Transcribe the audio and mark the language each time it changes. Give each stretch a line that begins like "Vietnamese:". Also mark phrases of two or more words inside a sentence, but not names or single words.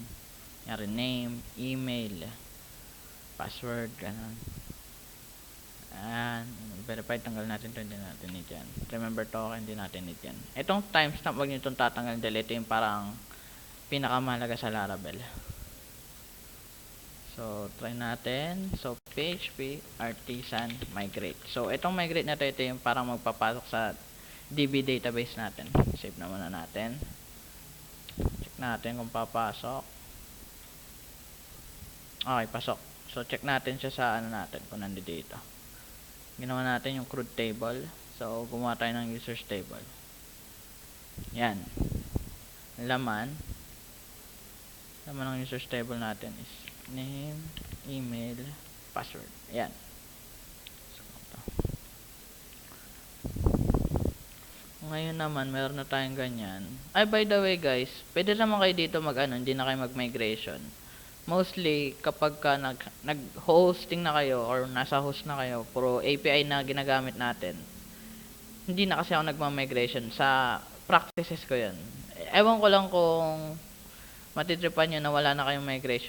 Filipino: Yan rin
English: name, email, password,
Filipino: ganun. Ayan. Verified, tanggal natin ito. Hindi natin need yan.
English: Remember token,
Filipino: hindi natin need yan. Itong timestamp, wag nyo itong tatanggal. Delete yung parang pinakamahalaga sa Laravel. So, try natin. So,
English: PHP artisan migrate.
Filipino: So, itong migrate na ito yung parang magpapasok sa DB database natin. Save naman na natin. Check natin kung papasok. Okay, pasok. So, check natin siya sa natin kung nandito dito. Ginawa natin yung
English: crude table.
Filipino: So, gumawa tayo ng
English: users table.
Filipino: Yan. Laman ng
English: users table
Filipino: natin is
English: name, email, password.
Filipino: Yan. So, ngayon naman, meron na tayong ganyan. Ay,
English: by the way guys,
Filipino: pwede naman kayo dito hindi na kayo mag-migration. Mostly, kapag ka nag-hosting na kayo or nasa host na kayo, puro API na ginagamit natin, hindi na kasi ako nagma-migration. Sa practices ko yun. Ewan ko lang kung matitripan nyo na wala na kayong migration.